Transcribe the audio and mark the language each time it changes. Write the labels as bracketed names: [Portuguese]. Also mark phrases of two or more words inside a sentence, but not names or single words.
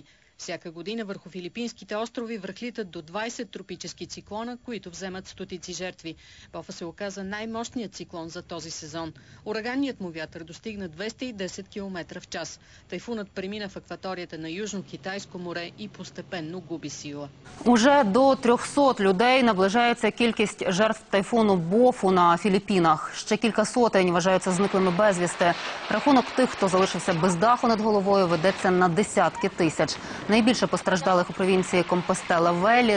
[Bulgarian] Всяка година върху филипинските острови връхлитат до 20 тропически циклона, които вземат стотици жертви. Бофа се оказа най-мощният циклон за този сезон. Ураганният му вятър достигна 210 км в час. Тайфунът премина в акваторията на Южно-Китайско море і постепенно губи сила. [Ukrainian] Уже до 300 людей наближається кількість жертв тайфуну Бофу на Філіппінах. Ще кілька сотень вважаються зниклими безвісти. Рахунок тих, хто залишився без даху над головою, ведеться на десятки тисяч. Найбільше постраждалих у провінції Компостела-Велі.